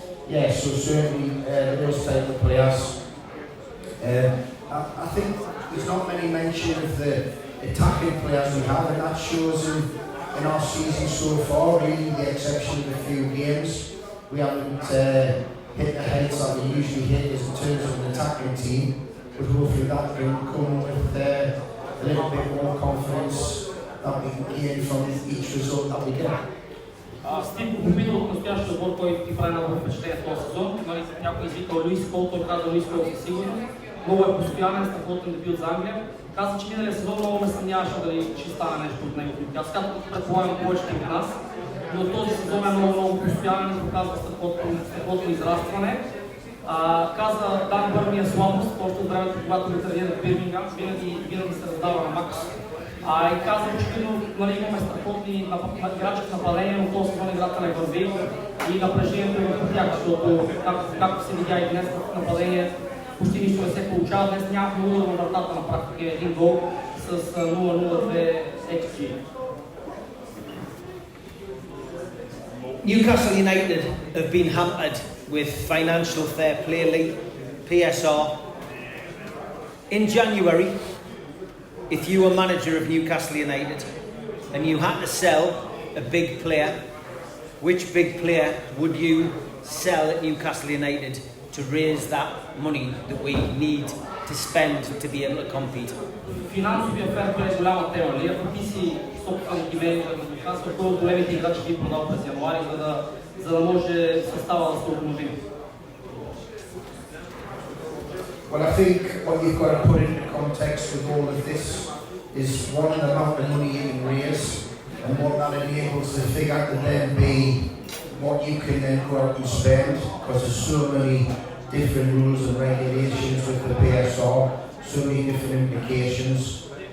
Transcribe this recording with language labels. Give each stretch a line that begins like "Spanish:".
English: Yeah, so certainly those type of players. I think there's not many mention of the attacking players we have, and that shows in our season so far, really, with the exception of a few games. We haven't hit the heights that we usually hit in terms of an attacking team, but hopefully that can come with a little bit more confidence that we can gain from each result that we get.
Bulgarian: Стив го попитал от настоящия отбор, който ти прави много впечатление в този сезон. Някой извикал Луис Кол, той каза Луис Кол със сигурност. Много е постоянен, страхотен дебют за Англия. Каза, че миналия сезон много ме съмняваше дали ще стане нещо от него. Аз казах, предполагам повечето от нас, но този сезон е много постоянен и показва страхотно израстване. Каза, Дан Бърн е слабост, още от времето, когато ме тренира в Бирмингам, винаги се раздава на макс. И каза, очевидно, имаме страхотни играчи в нападение, но този сезон играта не върви и напрежението е върху тях, защото, както се видя и днес в нападение, почти нищо не се получава. Днес нямахме удар на вратата на практика, един гол с 0-0-2 XG.
English: Newcastle United have been hampered with financial fair play, PSR. In January, if you were manager of Newcastle United and you had to sell a big player, which big player would you sell at Newcastle United to raise that money that we need to spend to be able to compete?
Bulgarian: Финансовия ферплей е голяма тема. Ако ти си собственик и менеджер на Нюкасъл, кой от големите играчи би продал през януари, за да може състава да се обнови?
English: Well, I think what you've got to put into context with all of this is one, the amount of money you can raise and what that enables the figure to then be what you can then go out and spend, because there's so many different rules and regulations with the PSR, so many different implications.